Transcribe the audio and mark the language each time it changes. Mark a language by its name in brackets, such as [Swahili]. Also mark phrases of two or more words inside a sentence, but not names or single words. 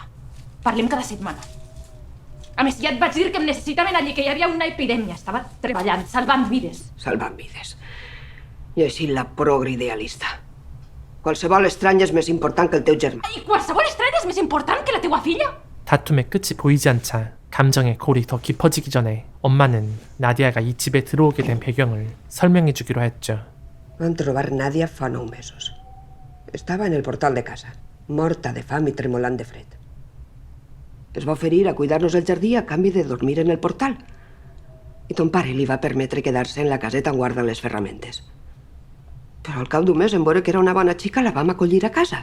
[Catalan] Parlem cada setmana. A més, ja et vaig dir que em necessitaven allí, que hi havia una epidèmia. Estava treballant, salvant vides. Salvant vides. I així la progre idealista. Qualsevol estrany és més important que el teu germà. I qualsevol estrany és més important que la teua filla? [Korean] 다툼의 끝이 보이지 않자 감정의 골이 더 깊어지기 전에 엄마는 나디아가 이 집에 들어오게 된 배경을 설명해 주기로 했죠. [Catalan] Vam trobar Nadia fa 9 mesos. Estava en el portal de casa, morta de fam i tremolant de fred. Es va oferir a cuidar-nos el jardí a canvi de dormir en el portal. I ton pare li va permetre quedar-se en la caseta on guarda les ferramentes. Però al cap d'un mes, en veure que era una bona xica, la vam acollir a casa.